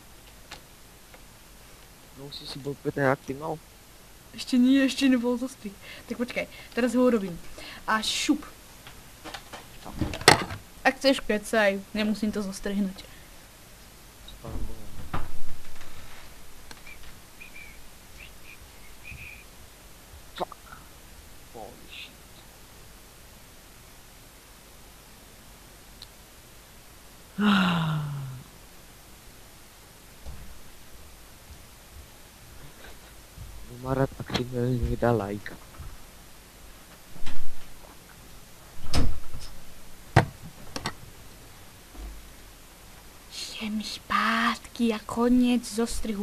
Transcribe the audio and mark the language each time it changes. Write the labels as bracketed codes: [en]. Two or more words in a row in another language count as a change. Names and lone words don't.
[sk] No si bol pre ten Actimel? Ešte nie, ešte nebol zostrih. Tak počkaj, teraz ho urobím. A šup. Ak chceš kecaj, nemusím to zostrihnúť. S pánom Bohom. [en] Fuck. Holy shit. [sk] Má rád Actimel, mi dá like. Idem spátky a koniec zostrihu.